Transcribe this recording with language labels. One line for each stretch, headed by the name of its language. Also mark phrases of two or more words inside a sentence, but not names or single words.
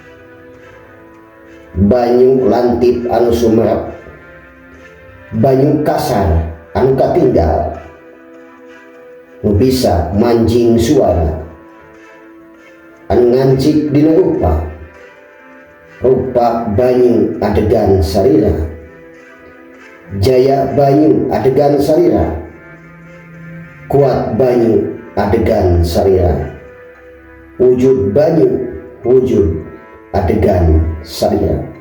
Sundanese: banyu lantip anu sumerep, banyu kasar anu katinggal, nu bisa manjing suara, anu ngancik dina rupa, rupa banyu adegan sarira, jaya banyu adegan sarira, kuat banyu adegan sarira, wujud banyu wujud adegan sarira,